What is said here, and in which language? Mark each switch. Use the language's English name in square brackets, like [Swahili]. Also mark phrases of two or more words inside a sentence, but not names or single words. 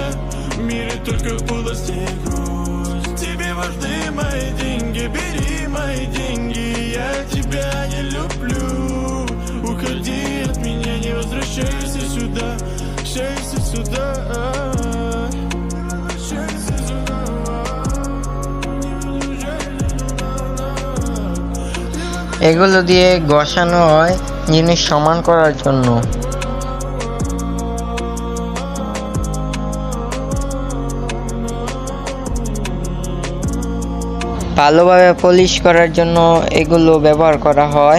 [Russian] В мире только полости и грусть. Тебе важны мои деньги, бери мои деньги. Я тебя не люблю. Уходи от меня, не возвращайся сюда. Возвращайся сюда. Возвращайся сюда. [Bangla] এগুলো দিয়ে ঘষানো হয় জিনিস সমান করার জন্য। ভালোভাবে পলিশ করার জন্য এগুলো ব্যবহার করা হয়।